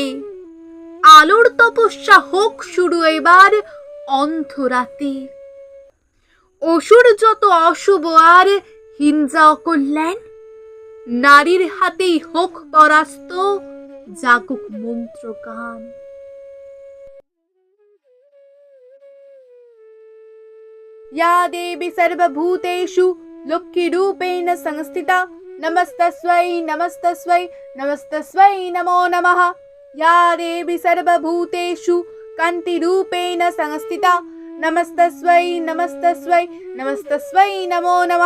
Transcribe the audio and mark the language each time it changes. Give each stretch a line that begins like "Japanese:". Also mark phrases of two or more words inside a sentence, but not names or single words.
Bangla: আলোর তপস্যা হোক শুরু এবার অন্ধরাতে। অসুর যত অশুভ আর হিংসা অকল্যাণ, নারীর হাতেই হোক পরাস্ত, জাগুক মন্ত্র গান।
Sanskrit: या देवी सर्वभूतेषु लक्ष्मीरूपेण संस्थिता नमस्तस्यै नमस्तस्यै नमस्तस्यै नमो नमः। या देवी सर्वभूतेषु कान्तिरूपेण संस्थिता नमस्तस्यै नमस्तस्यै नमस्तस्यै नमो नमः।